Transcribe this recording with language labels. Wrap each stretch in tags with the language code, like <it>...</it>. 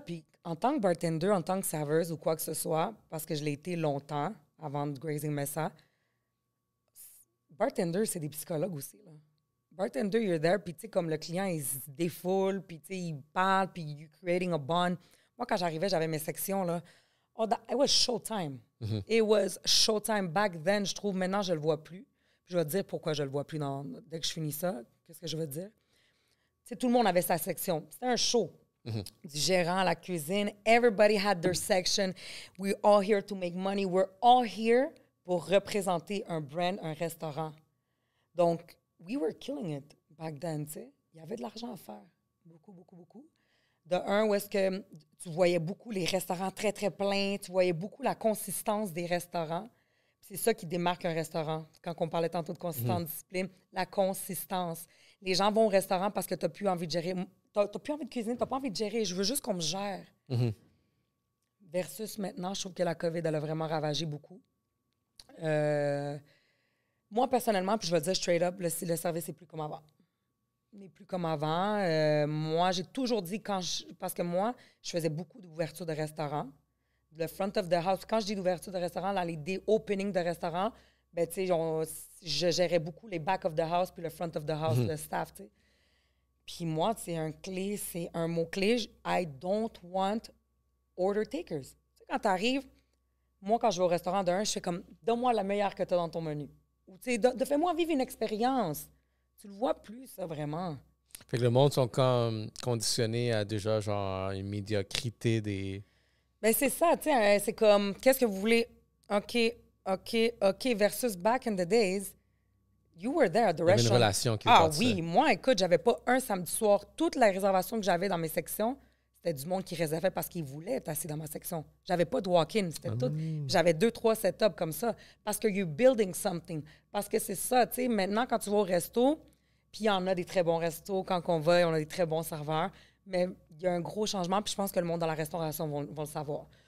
<fr>Puis en tant que bartender, en tant que serveuse ou quoi que ce soit, parce que je l'ai été longtemps avant de Grazing Mesa, bartender, c'est des psychologues aussi, là. Bartender,</fr> <en>you're there,</en> <fr>puis tu sais, comme le client, il se défoule, puis tu sais, il parle, puis</fr> <en>you're creating a bond.</en> <fr>Moi, quand j'arrivais, j'avais mes sections, là.</fr> <en>Oh, it was showtime. Mm-hmm. It was showtime back then,</en> <fr>je trouve. Maintenant, je le vois plus. Puis je vais te dire pourquoi je le vois plus dès que je finis ça. Qu'est-ce que je veux dire? Tu sais, tout le monde avait sa section. C'était un show. Mm-hmm. Du gérant à la cuisine.</fr> <en>Everybody had their section. We're all here to make money. We're all here</en> <fr>pour représenter un brand, un restaurant.</fr> <en>Donc, we were killing it back then, tu sais.</en> <fr>Il y avait de l'argent à faire. Beaucoup, beaucoup, beaucoup. De un, où est-ce que tu voyais beaucoup les restaurants très, très pleins. Tu voyais beaucoup la consistance des restaurants. C'est ça qui démarque un restaurant. Quand on parlait tantôt de consistance, discipline, la consistance. Les gens vont au restaurant parce que tu n'as plus envie de gérer. Tu n'as plus envie de cuisiner, tu n'as pas envie de gérer. Je veux juste qu'on me gère. Mm-hmm. Versus maintenant, je trouve que la COVID, elle a vraiment ravagé beaucoup. Moi, personnellement, puis je vais dire</fr> <en>straight up,</en> <fr>le service n'est plus comme avant. N'est plus comme avant. Moi, j'ai toujours dit, parce que moi, je faisais beaucoup d'ouvertures de restaurants. Le front of the house, quand je dis d'ouverture de restaurant, dans les openings de restaurants, ben, tu sais, je gérais beaucoup les back of the house puis le front of the house, le staff, tu sais. Puis moi, c'est un mot-clé.</fr> <en>I don't want order takers.</en> <fr>Tu sais, quand tu arrives, moi, quand je vais au restaurant je fais comme, donne-moi la meilleure que tu as dans ton menu. Ou, tu sais, fais-moi vivre une expérience. Tu le vois plus, ça, vraiment. Fait que le monde sont comme conditionnés à déjà, genre, une médiocrité des... Ben c'est ça, tu sais, c'est comme, qu'est-ce que vous voulez?</fr> <en>OK, versus back in the days, you were there, the restaurant.</en> <fr>Il y avait une relation qui oui, moi, écoute, j'avais pas un samedi soir. Toutes les réservations que j'avais dans mes sections, c'était du monde qui réservait parce qu'il voulait être assis dans ma section. J'avais pas de walk-in, c'était tout. J'avais 2-3 setups comme ça parce que</fr> <en>you're building something.</en> <fr>Parce que c'est ça, tu sais, maintenant, quand tu vas au resto, puis il y en a des très bons restos, quand on va, on a des très bons serveurs, mais il y a un gros changement, puis je pense que le monde dans la restauration va le savoir.</fr>